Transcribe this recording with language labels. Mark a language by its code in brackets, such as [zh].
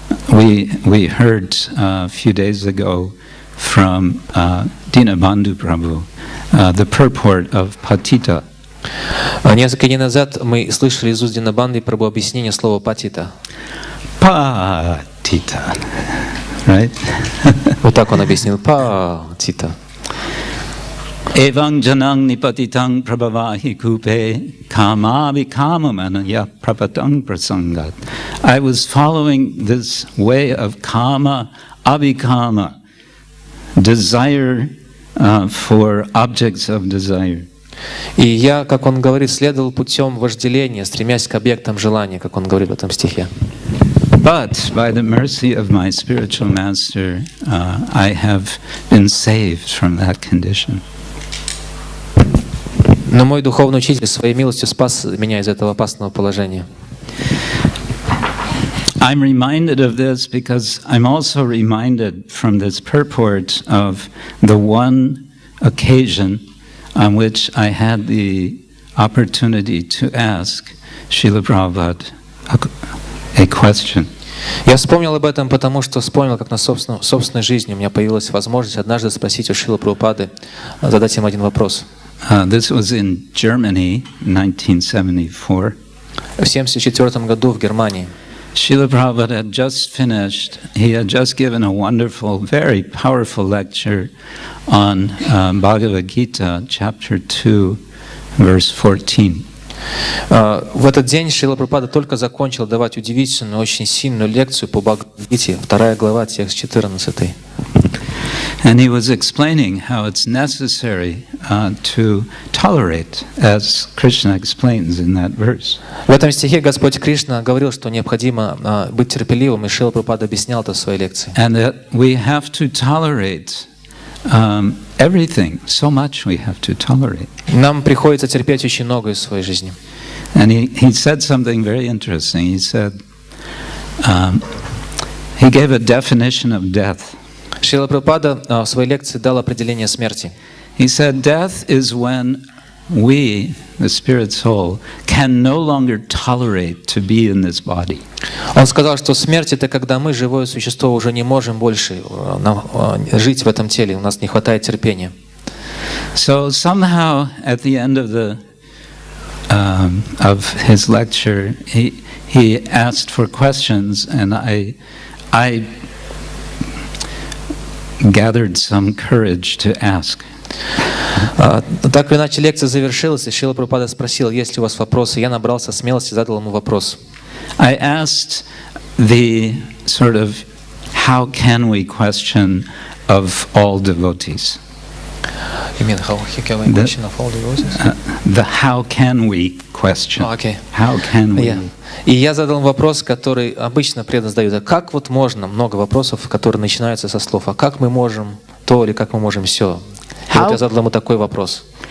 [en] We heard a few days ago from Dinabandhu Prabhu the purport of patita. [ru] Несколько дней назад мы слышали из уст Динабанды Прабху объяснение слова патита. [en] Patita, right? [ru] Вот так он объяснил. Патита. [sa] Evang janang nipatitang prabhavahi kupe kama vikamamanaya prapatang prasangat. [en] I was following this way of kama abhikama, desire for objects of desire. [ru] И я, как он говорит, следовал путем вожделения, стремясь к объектам желания, как он говорит в этом стихе. [en] But by the mercy of my spiritual master, I have been saved from that condition. [ru] Но мой духовный учитель своей милостью спас меня из этого опасного положения. [en] I'm reminded of this because I'm also reminded from this purport of the one occasion on which I had the opportunity to ask Srila Prabhupada a question. [ru] Я вспомнил об этом, потому что вспомнил, как на собственной жизни у меня появилась возможность однажды спросить у Шрилы Прабхупады, задать им один вопрос. [en] This was in Germany, 1974. [ru] В 1974 году в Германии. [en] Srila Prabhupada had just finished, he had just given a wonderful, very powerful lecture on Bhagavad Gita, chapter 2, verse 14. [ru] В этот день Шрила Прабхупада только закончил давать удивительную, очень сильную лекцию по Бхагавад-гите, 2 глава, текст 14. [en] And he was explaining how it's necessary to tolerate, as Krishna explains in that verse. [ru] В этом стихе Господь Кришна говорил, что необходимо быть терпеливым, и Шрила Прабхупада объяснял это в своей лекции. [en] And that we have to tolerate everything, so much we have to tolerate. [ru] Нам приходится терпеть очень многое в своей жизни. [en] And he said something very interesting. He said, he gave a definition of death. [ru] Шрила Прабхупада в своей лекции дал определение смерти. [en] He said, death is when we, the spirit soul, can no longer tolerate to be in this body. [ru] Он сказал, что смерть — это когда мы, живое существо, уже не можем больше жить в этом теле, у нас не хватает терпения. [en] So somehow, at the end of his lecture, he asked for questions, and I gathered some courage to ask. [ru] Так или иначе лекция завершилась, и Шрила Прабхупада спросил, есть ли у вас вопросы. Я набрался смелости, задал ему вопрос. [en] I asked the sort of how can we question of all devotees. You mean how can we question of all devotees? The how can we question. Okay. How can we? Yeah. [ru] И я задал вопрос, который обычно преданные задают. А как вот можно, много вопросов, которые начинаются со слов, а как мы можем то или как мы можем все? И вот я задал ему такой вопрос.